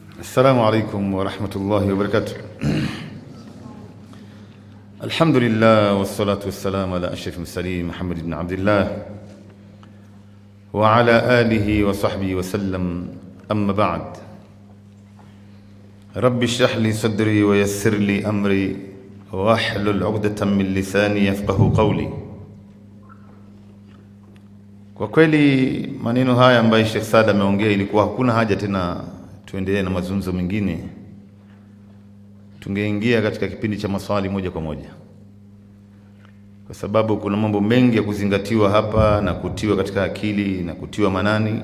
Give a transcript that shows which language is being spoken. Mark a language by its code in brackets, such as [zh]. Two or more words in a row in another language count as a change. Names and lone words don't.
[ar] السلام عليكم ورحمة الله وبركاته. الحمد لله والصلاة والسلام على أشرف المرسلين محمد بن عبد الله وعلى آله وصحبه وسلم. أما بعد، رب اشرح لي صدري ويسر لي أمري واحلل عقدة من لساني يفقه قولي. [sw] Kwa kweli maneno haya ambayo Sheikh Saad ameongea, ilikuwa hakuna haja tena tuendelee na mazungumzo mengine, tungeingia katika kipindi cha maswali moja kwa moja, kwa sababu kuna mambo mengi ya kuzingatiwa hapa na kutiwa katika akili na kutiwa manani.